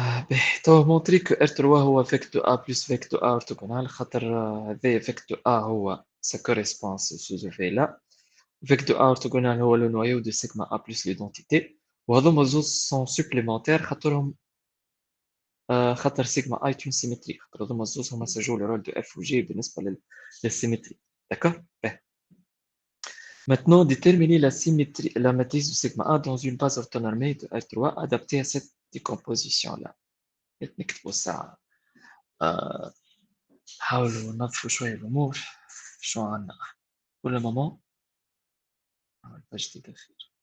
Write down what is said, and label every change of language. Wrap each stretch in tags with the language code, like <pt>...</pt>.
<fr>Ben, تو montrer que R3 هو vecteur A plus vecteur A orthogonal</fr> <ar>خاطر هذا</ar> <fr>vecteur A هو ça correspond à ce sujet là. Vecteur A orthogonal هو le noyau de sigma A plus l'identité.</fr> <ar>وهذوما زوز</ar> <fr>sont supplémentaires</fr> <ar>خاطرهم خاطر</ar> <fr>sigma A est une symétrie.</fr> <ar>خاطر هذوما زوز هما سجلوا</ar> <fr>le rôle de</fr> <ar>F و G بالنسبة للsymétrie.</ar> <fr>D'accord? Ben. Maintenant, déterminer la symétrie, la matrice de sigma A dans une base orthonormée de R3 adaptée à cette décomposition-là.</fr> <ar>نكتبوا ساعة حاولوا ننظفوا شوية الأمور شو عنا pour le moment باش جديدة خير</ar>